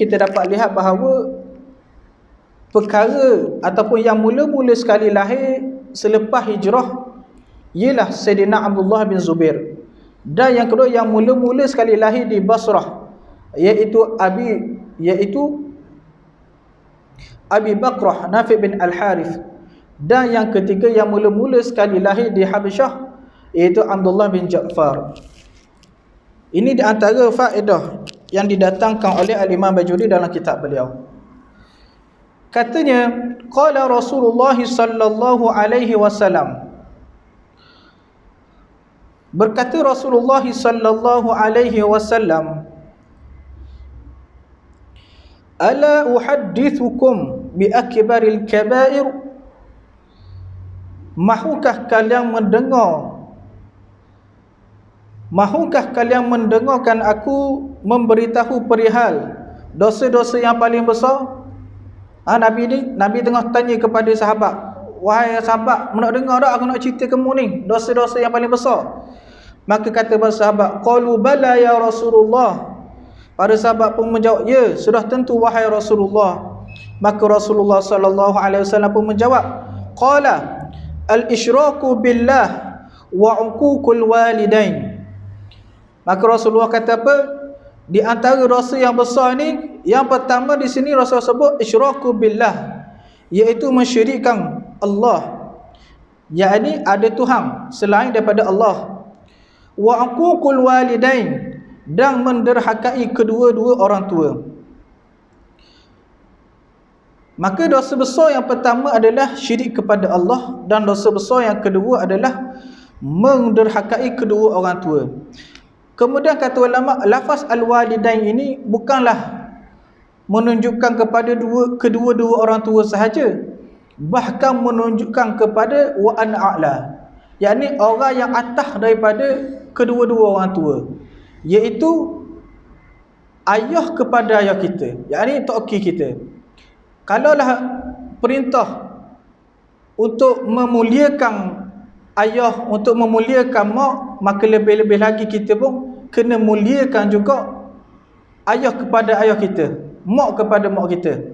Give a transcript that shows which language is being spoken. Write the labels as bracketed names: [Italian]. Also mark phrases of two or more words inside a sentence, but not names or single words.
[Malay] Kita dapat lihat bahawa perkara ataupun yang mula-mula sekali lahir selepas hijrah ialah Sayyidina Abdullah bin Zubair, dan yang kedua yang mula-mula sekali lahir di Basrah iaitu Abi Bakrah Nafi' bin Al-Harith, dan yang ketiga yang mula-mula sekali lahir di Habasyah iaitu Abdullah bin Ja'far. Ini di antara faedah yang didatangkan oleh Al-Imam Bajuri dalam kitab beliau. Katanya, [Arabic] قال رسول الله صلى الله عليه وسلم, [Malay] berkata Rasulullah [Arabic] صلى الله عليه وسلم، ألا أحدثكم بأكبر الكبائر, [Malay] mahukah kalian mendengarkan aku memberitahu perihal dosa-dosa yang paling besar? Nabi tengah tanya kepada sahabat, wahai sahabat, nak dengar tak aku nak cerita kamu ni dosa-dosa yang paling besar? Maka kata para sahabat, [Arabic] قالوا بلى يا رسول الله. [Malay] Para sahabat pun menjawab, ya, sudah tentu wahai Rasulullah. Maka Rasulullah [Arabic] صلى الله عليه وسلم [Malay] pun menjawab, [Arabic] قال الإشراك بالله وعقوق الوالدين. [Malay] Maka Rasulullah kata apa? Di antara dosa yang besar ni, yang pertama di sini Rasulullah sebut [Arabic] إشراك بالله, [Malay] iaitu mensyirikkan Allah, yakni ada Tuhan selain daripada Allah. [Arabic] وعقوق الوالدين, [Malay] dan menderhakai kedua-dua orang tua. Maka dosa besar yang pertama adalah syirik kepada Allah, dan dosa besar yang kedua adalah menderhakai kedua orang tua. Kemudian kata ulama, lafaz al-walidain ini bukanlah menunjukkan kepada kedua-dua orang tua sahaja, bahkan menunjukkan kepada [Arabic] وإن علا, [Malay] yakni orang yang atas daripada kedua-dua orang tua, iaitu ayah kepada ayah kita, yakni toki kita. Kalaulah perintah untuk memuliakan ayah, untuk memuliakan mak, maka lebih-lebih lagi kita pun kena muliakan juga ayah kepada ayah kita, mak kepada mak kita.